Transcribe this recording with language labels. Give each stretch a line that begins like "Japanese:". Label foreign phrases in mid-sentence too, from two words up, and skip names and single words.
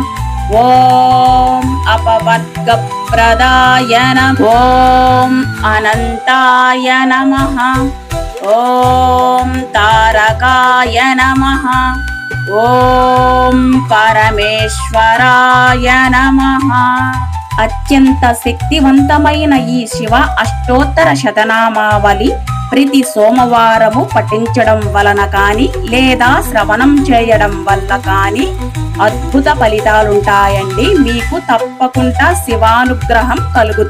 Sanskrit: ॐ अपवर्गप्रदाय नमः। ॐ अनन्ताय नमः। ॐ तारकाय नमः। ॐ परमेश्वराय नमः।
Telugu: అత్యంత శక్తివంతమైన ఈ శివ అష్టోత్తర శతనామావళి ప్రతి సోమవారము పఠించడం వలన కానీ లేదా శ్రవణం చేయడం వల్ల కానీ అద్భుత ఫలితాలుంటాయండి. మీకు తప్పకుండా శివానుగ్రహం కలుగుతుంది.